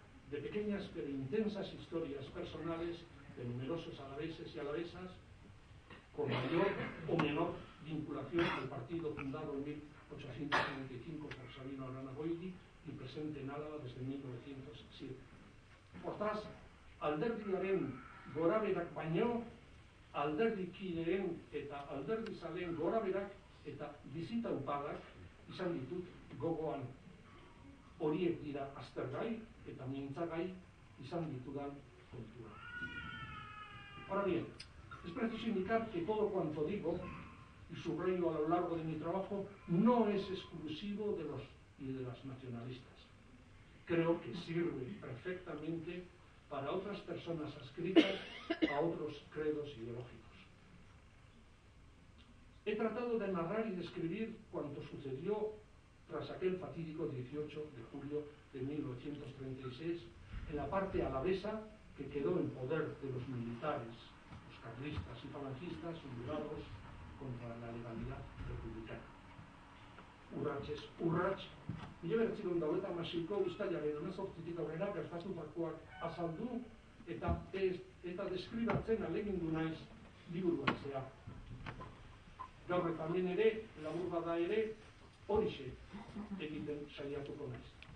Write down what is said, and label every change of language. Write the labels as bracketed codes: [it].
[es] De pequeñas pero intensas historias personales de numerosos alaveses y alavesas, con mayor o menor vinculación al partido fundado en 1895 por Sabino Arana Goiti y presente en Álava desde 1907. [eu] Hortaz, alderdiaren goraberak baino, alderdikideen eta alderdizaleen goraberak eta bizita upadak izan ditut gogoan. Horiek dira aztergai eta mintzagai izan ditudan kontua. [es] Ahora bien, es preciso indicar que todo cuanto digo y subrayo a lo largo de mi trabajo, no es exclusivo de los y de las nacionalistas. Creo que sirve perfectamente para otras personas adscritas a otros credos ideológicos. He tratado de narrar y describir cuanto sucedió tras aquel fatídico 18 de julio de 1936 en la parte alavesa que quedó en poder de los militares, los carlistas y falangistas sublevados contra la legalidad republicana. [eu] Urratsez urrats, 1926ko uztailaren 18tik aurrera gertatutakoak azaldu eta deskribatzen ahalegindu naiz liburuan zehar. Gaur eta hemen ere, labur bada ere, horixe egiten saiatuko naiz.